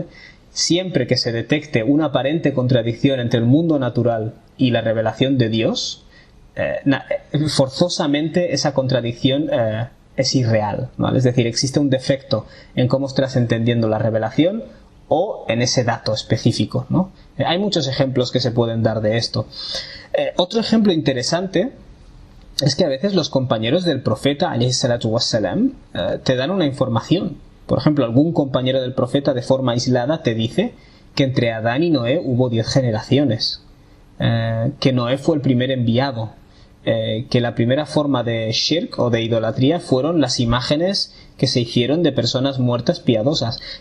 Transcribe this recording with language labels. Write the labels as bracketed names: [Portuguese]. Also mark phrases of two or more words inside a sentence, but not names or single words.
[Spanish] Siempre que se detecte una aparente contradicción entre el mundo natural y la revelación de Dios, forzosamente esa contradicción es irreal, ¿vale? Es decir, existe un defecto en cómo estás entendiendo la revelación o en ese dato específico, ¿no? Hay muchos ejemplos que se pueden dar de esto. Otro ejemplo interesante es que a veces los compañeros del profeta, [Arabic] عليه الصلاة والسلام, [Spanish] te dan una información. Por ejemplo, algún compañero del profeta de forma aislada te dice que entre Adán y Noé hubo 10 generaciones, que Noé fue el primer enviado, que la primera forma de shirk o de idolatría fueron las imágenes que se hicieron de personas muertas piadosas.